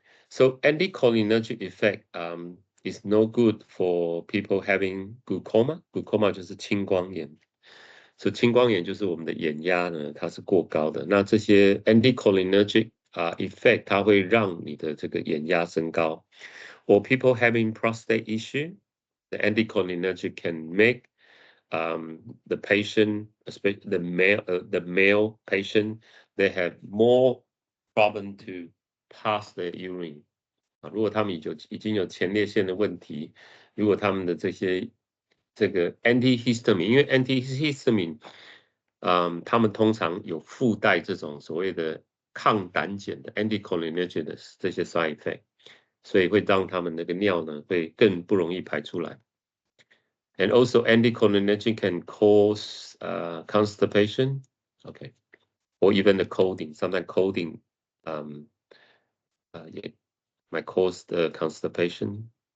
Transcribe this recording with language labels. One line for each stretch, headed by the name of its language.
English: So anticholinergic effect is no good for people having glaucoma.
Chinese: Glaucoma 就是青光眼。所以青光眼就是我们的眼压呢，它是过高的。那这些 anticholinergic effect 它会让你的这个眼压升高。
English: Or people having prostate issue, the anticholinergic can make the patient, especially the male patient, they have more problem to pass the urine.
Chinese: 如果他们已经有前列腺的问题，如果他们的这个 antihistamine， 因为 antihistamine，他们通常有附带这种所谓的抗胆碱的 anticholinergic 的这些 side effect， 所以会让他们那个尿呢会更不容易排出来。
English: And also anticholinergic can cause constipation, okay, or even the colding. Sometimes colding might cause the constipation.